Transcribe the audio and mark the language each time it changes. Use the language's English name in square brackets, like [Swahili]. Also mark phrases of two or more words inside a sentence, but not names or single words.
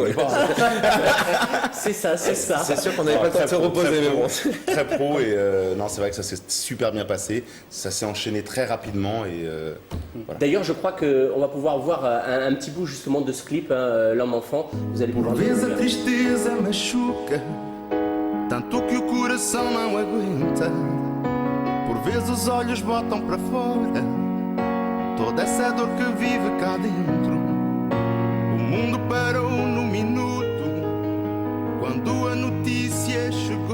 [French] C'est ça. C'est sûr qu'on n'avait pas le temps de se reposer, mais bon. Très pro, et non, c'est vrai que ça s'est super bien passé. Ça s'est enchaîné très rapidement, et voilà. D'ailleurs, je crois qu'on va pouvoir voir un petit bout justement de ce clip, l'homme-enfant. Vous allez pouvoir le [Portuguese] Talvez a [French] voir. [Portuguese] tristeza machuca, tanto que o coração não aguenta. Por vezes os olhos botam para fora toda essa dor que vive cá dentro. O mundo parou no minuto quando a notícia chegou.